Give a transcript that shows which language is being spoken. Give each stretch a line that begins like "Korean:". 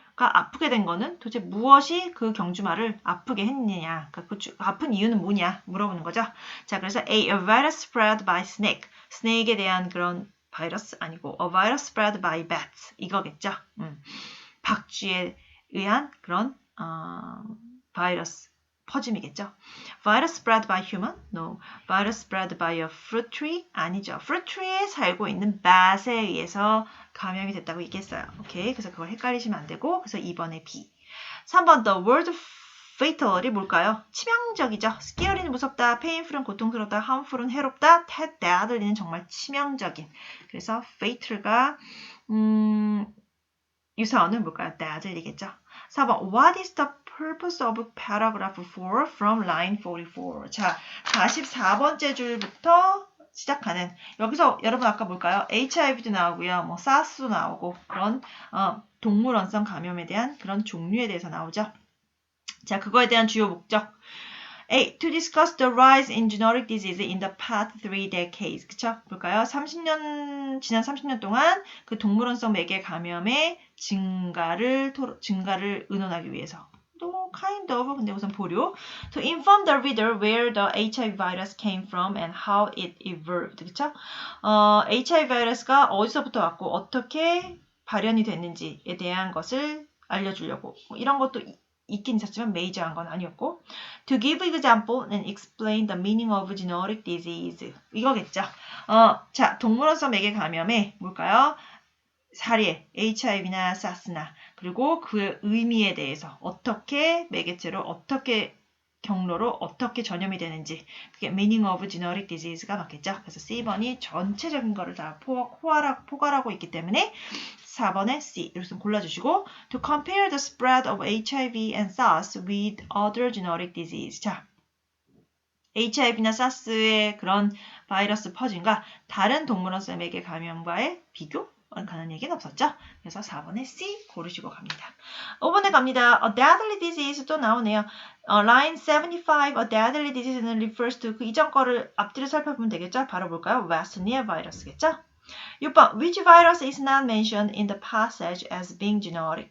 Korean: 아프게 된 거는 도대체 무엇이 그 경주마를 아프게 했느냐, 그러니까 그 아픈 이유는 뭐냐 물어보는 거죠. 자, 그래서
English: a virus spread by snake,
Korean: 스네이크에 대한 그런 바이러스 아니고
English: a virus spread by bats
Korean: 이거겠죠. 박쥐에 의한 그런 바이러스 퍼짐이겠죠.
English: Virus spread by human? No. Virus spread by a fruit tree?
Korean: 아니죠. fruit tree에 살고 있는 bat에 의해서 감염이 됐다고 얘기했어요. 오케이. 그래서 그걸 헷갈리시면 안 되고, 그래서 2번에 B. 3번
English: the word fatal
Korean: 이 뭘까요? 치명적이죠. scary는 무섭다, painful은 고통스럽다, harmful은 해롭다, deadly는 정말 치명적인. 그래서 fatal가 유사어는 뭘까요? deadly겠죠. 4번
English: what is the purpose of paragraph 4 from line 44?
Korean: 자, 44번째 줄부터 시작하는 여기서 여러분 아까 뭘까요? HIV도 나오고요. 뭐 SARS도 나오고 그런 동물원성 감염에 대한 그런 종류에 대해서 나오죠. 자, 그거에 대한 주요 목적.
English: A. To discuss the rise in zoonotic disease in the past 3 decades.
Korean: 그쵸? 볼까요? 지난 30년 동안 그 동물원성 매개 감염의 증가를 의논하기 위해서. 또
English: kind of,
Korean: 근데 우선 보류.
English: To inform the reader where the HIV virus came from and how it evolved.
Korean: 그쵸? HIV 바이러스가 어디서부터 왔고 어떻게 발현이 됐는지에 대한 것을 알려주려고. 뭐 이런 것도 있긴 있었지만 메이저한 건 아니었고
English: to give example and explain the meaning of zoonotic disease
Korean: 이거겠죠. 자, 동물원성 매개 감염의 뭘까요? 사례, HIV나 SARS나 그리고 그 의미에 대해서 어떻게 매개체로 어떻게 경로로 어떻게 전염이 되는지 그게
English: meaning of zoonotic disease
Korean: 가 맞겠죠. 그래서 C번이 전체적인 거를 다 포괄하고 있기 때문에 4번에 C 이렇게 골라주시고
English: to compare the spread of HIV and SARS with other zoonotic disease.
Korean: 자, HIV나 SARS의 그런 바이러스 퍼짐과 다른 동물원성 매개 감염과의 비교? 가는 얘기는 없었죠. 그래서 4번에 C 고르시고 갑니다. 5번에 갑니다.
English: A deadly disease
Korean: 또 나오네요.
English: line 75, a deadly disease
Korean: 는
English: refers to
Korean: 그 이전 거를 앞뒤로 살펴보면 되겠죠. 바로 볼까요?
English: West Nile virus겠죠.
Korean: 6번
English: Which virus is not mentioned in the passage as being zoonotic?